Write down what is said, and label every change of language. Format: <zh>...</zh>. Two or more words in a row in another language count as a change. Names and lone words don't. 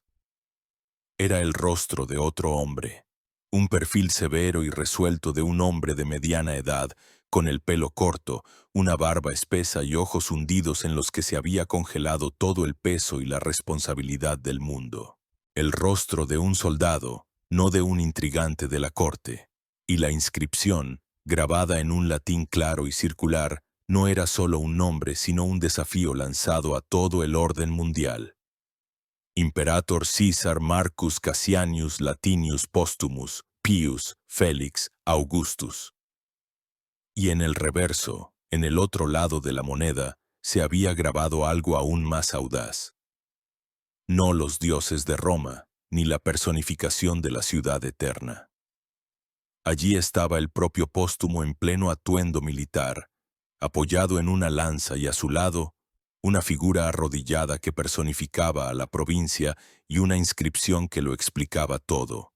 <es>Era el rostro de otro hombre, un perfil severo y resuelto de un hombre de mediana edad, con el pelo corto, una barba espesa y ojos hundidos en los que se había congelado todo el peso y la responsabilidad del mundo. El rostro de un soldado, no de un intrigante de la corte, y la inscripción, grabada en un latín claro y circular, no era solo un nombre, sino un desafío lanzado a todo el orden mundial.</es> <la>Imperator Caesar Marcus Cassianius Latinius Postumus Pius Felix Augustus.</la> <es>Y en el reverso, en el otro lado de la moneda, se había grabado algo aún más audaz. No los dioses de Roma, ni la personificación de la ciudad eterna. Allí estaba el propio Póstumo en pleno atuendo militar, apoyado en una lanza y a su lado, una figura arrodillada que personificaba a la provincia y una inscripción que lo explicaba todo.</es>